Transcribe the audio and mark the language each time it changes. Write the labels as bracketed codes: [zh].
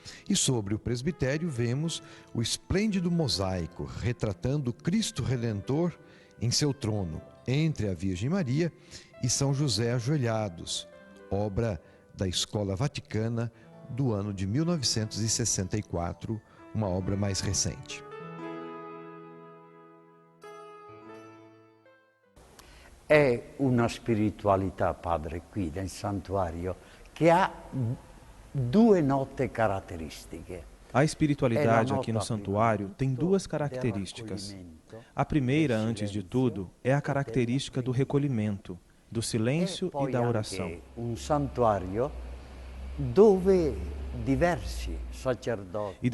[pt] E sobre o presbitério vemos o esplêndido mosaico retratando Cristo Redentor em seu trono, entre a Virgem Maria e São José ajoelhados, obra da Escola Vaticana do ano de 1964, uma obra mais recente. [it] È una spiritualità, padre, qui nel santuario, che ha due note caratteristiche. [pt] A espiritualidade aqui no santuário tem duas características. A primeira, antes de tudo, é a característica do recolhimento, do silêncio e da oração. [it] Un santuario dove diversi sacerdoti